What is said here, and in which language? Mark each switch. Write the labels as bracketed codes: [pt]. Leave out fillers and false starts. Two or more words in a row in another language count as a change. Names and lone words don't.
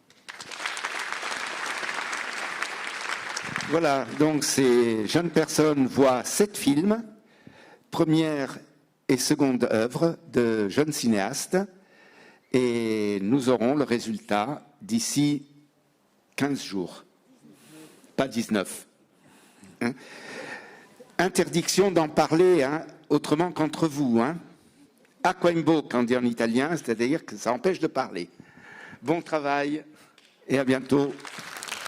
[fr] Voilà, donc ces jeunes personnes voient 7 films, première et seconde œuvre de jeunes cinéastes, et nous aurons le résultat d'ici 15 jours, pas 19. Hein? Interdiction d'en parler autrement qu'entre vous. [it] Acqua in bocca, [fr] on dit en italien, c'est-à-dire que ça empêche de parler. Bon travail et à bientôt.